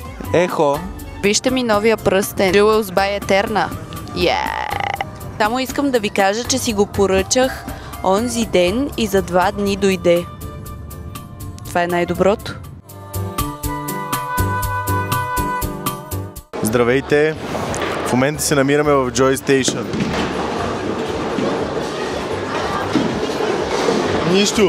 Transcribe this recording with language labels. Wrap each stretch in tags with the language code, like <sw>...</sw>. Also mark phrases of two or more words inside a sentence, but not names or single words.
<bg>Ехо. Вижте ми новия пръстен. Jewels by Eterna. Само искам да ви кажа, че си го поръчах онзи ден и за 2 дни дойде. Това е най-доброто. Здравейте! В момента се намираме в Joy Station. Нищо!</bg>